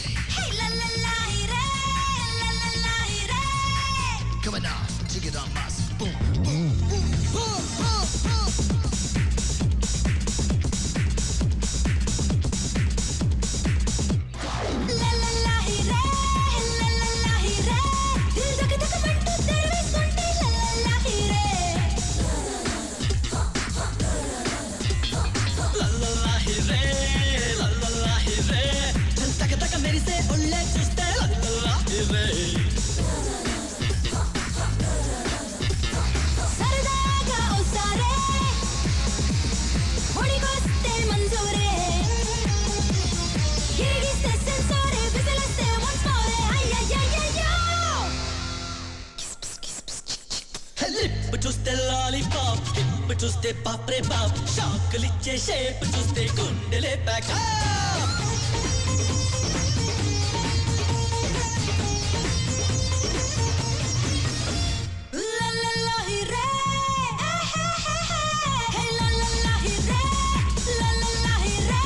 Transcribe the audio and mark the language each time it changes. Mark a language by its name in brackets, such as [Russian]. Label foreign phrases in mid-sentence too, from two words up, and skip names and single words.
[English] Hey la la la re, la la la re. Come on now, sing it on mas. Boom, boom, boom, boom, boom, boom. La la la re, la la la re. Dil dak dak mantu tervestunte la la la re. [Telugu] మెరిసే ఒళ్ళే చూస్తే సరదాగా ఓసారే ఒడిగొస్తే మంజూరే గిరిగిస్తే సెన్సోరే విసిలిస్తే [English] once more [Telugu] అయ్యయ్యయ్యో లిప్ చూస్తే లాలీపాప్ హిప్ చూస్తే పాప్రే బాప్ షాకులిచ్చే షేప్ చూస్తే గుండెలే ప్యాక్ la la la re, hey la la la re, la la la re.